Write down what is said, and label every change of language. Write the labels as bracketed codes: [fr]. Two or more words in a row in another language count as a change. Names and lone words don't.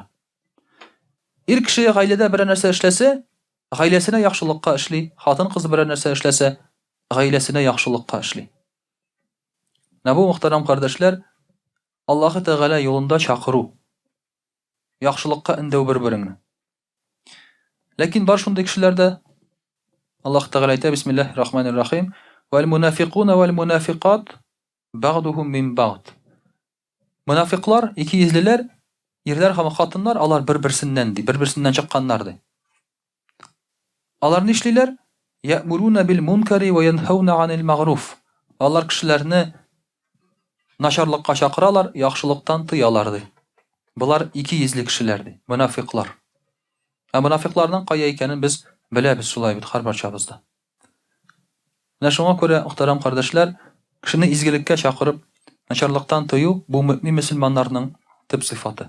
[tt] Ир кеше гаиләдә бер нәрсә эшләсә, гаиләсенә яхшылыкка эшли, хатын кызы бер нәрсә эшләсә, гаиләсенә яхшылыкка эшли. Нәбу мөхтәрәм кардәшләр, Аллаһ Тәгалә юлында чакыру, яхшылыкка эндәү бер-береңне. Ләкин бар шундый кешеләрдә Аллаһ Тәгалә әйтә [ar] بسم الله الرحمن الرحيم: "والمنافقون والمنافقات بعضهم من بعض." [tt] Мунафиклар, икейезлеләр, ирләр һәм хатыннар, алар бер-берсеннән ди, бер-берсеннән чыкканнар ди. Алар ни эшлиләр? [ar] يأمرون بالمنكر وينهون عن المعروف. [tt] Алар кешеләрне начарлыкка чакыралар, яхшылыктан тыялар ди. Булар икейезле кешеләр ди, мунафиклар. Ә мунафикларның кая икәнен без беләбез шулай бит һәр барчабызда. Менә шуңа күрә, мөхтәрәм кардәшләр, кешене изгелеккә чакырып, начарлыктан тыю бу мөмин мөселманнарның төп сыйфаты.